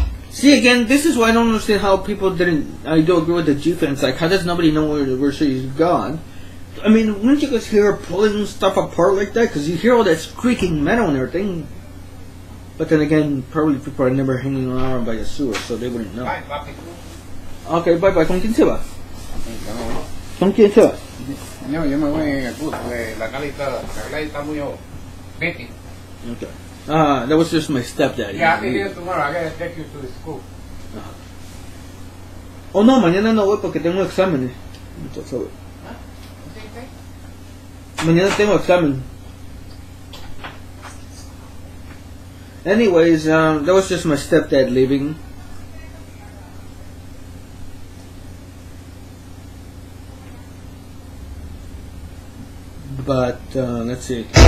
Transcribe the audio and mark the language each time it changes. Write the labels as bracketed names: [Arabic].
[English] See, again, this is why I don't understand how people didn't. I do agree with the G fans. Like, how does nobody know where she's gone? I mean, wouldn't you guys hear her pulling stuff apart like that? Because you hear all that squeaking metal and everything. But then again, probably people are never hanging around by the sewer, so they wouldn't know. Okay, bye bye. [Spanish] ¿Con quién se va? ¿Con quién se va? No, yo me voy en el bus. La calita está muy petty. [English] Okay. That was just my stepdad. Yeah, I'll be here tomorrow. I gotta take you to the school. [Spanish] Oh no, mañana no voy porque tengo exámenes. Entonces, mañana tengo examen. [English] Anyways, that was just my stepdad leaving. let's see.